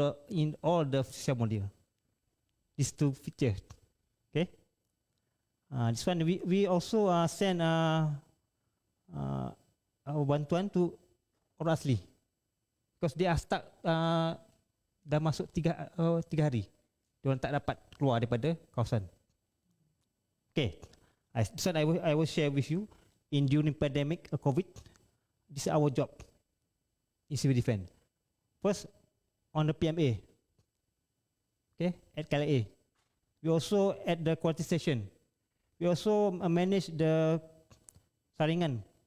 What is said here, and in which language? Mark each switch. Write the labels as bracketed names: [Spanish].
[English] In all the social media. These two features. Okay. This one we also send our bantuan to orang asli, because they are stuck [Malay] dah masuk 3 hari. Diorang tak dapat keluar daripada kawasan. [English] Okay. This one I will share with you. During pandemic COVID, this is our job in civil defense. First, on the PMA. Okay, at KLA. We also at the quality station. We also manage the saringan.